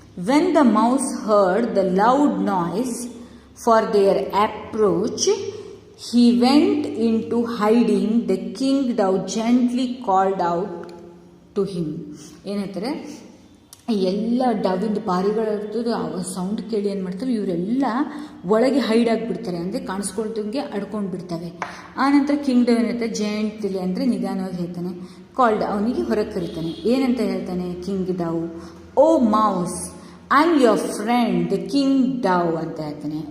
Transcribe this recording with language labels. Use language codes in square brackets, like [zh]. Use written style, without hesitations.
[en] When the mouse heard the loud noise for their approach, he went into hiding. The king dove gently called out to him. [kn] ಏನಂತಾರೆ, ಎಲ್ಲ ಡವಿಂದು ಪಾರಿಗಳಿರ್ತದೆ, ಆ sound ಕೇಳಿ ಏನು ಮಾಡ್ತವೆ, ಇವರೆಲ್ಲ ಒಳಗೆ ಹೈಡ್ ಆಗಿಬಿಡ್ತಾರೆ, ಅಂದರೆ ಕಾಣಿಸ್ಕೊಳ್ದಂಗೆ ಅಡ್ಕೊಂಡು ಬಿಡ್ತವೆ. ಆನಂತರ ಕಿಂಗ್ ಡವ್ ಏನಂತ ಜೆಂಟ್ಲಿ ಅಂದರೆ ನಿಧಾನವಾಗಿ ಹೇಳ್ತಾನೆ, ಕಾಲ್ಡ್, ಅವನಿಗೆ ಹೊರಗೆ ಕರೀತಾನೆ. ಏನಂತ ಹೇಳ್ತಾನೆ king Dove, [en] oh mouse I am your friend the king dove [kn] ಅಂತ ಹೇಳ್ತಾನೆ.